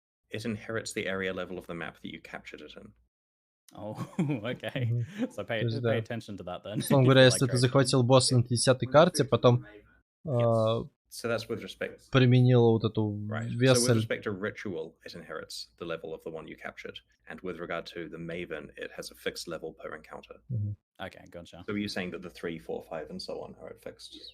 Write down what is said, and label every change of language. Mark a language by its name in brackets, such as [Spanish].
[English] It inherits the area level of the map that you captured it in. Oh, okay. So pay attention to that then. [Russian] Условно говоря, если ты захватил босса на 50-й карте, потом [English] So that's with respect. [Russian] Применила вот эту весель. [English] So with respect to ritual, it inherits the level of the one you captured, and with regard to the Maven, it has a fixed level per encounter. Okay, gotcha. So you're saying that the 3, 4, 5, and so on are at fixed?